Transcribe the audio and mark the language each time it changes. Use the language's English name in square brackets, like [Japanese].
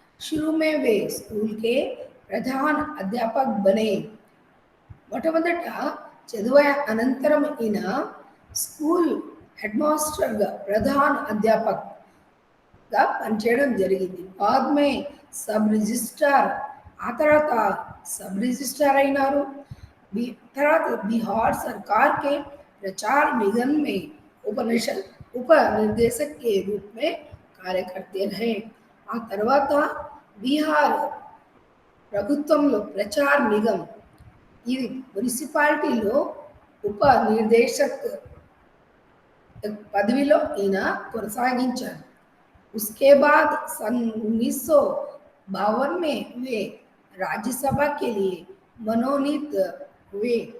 [Hindi] शुरू में वे स्कूल के ప్రధాన అధ్యాపक बने. [Telugu] మొట్టమొదట చదువు అనంతరం ఈయన స్కూల్ హెడ్ మాస్టర్గా ప్రధాన అధ్యాపక్గా పనిచేయడం జరిగింది. [Hindi] बाद में सब रजिस्ट्रार, [Telugu] ఆ తర్వాత [Hindi] सब रजिस्ट्रार [Telugu] అయినారు. తర్వాత [Hindi] बिहार सरकार के प्रचार निगम में उप निर्देशक के रूप में कार्य करते रहे. [Telugu] ఆ తర్వాత బీహార్ ప్రభుత్వంలో ప్రచార్ నిగమ్, ఇది మున్సిపాలిటీలో ఉప నిర్దేశక్ పదవిలో ఈయన కొనసాగించారు. [Hindi] उसके बाद सन 1952 में वे राज्यसभा के लिए मनोनीत हुए.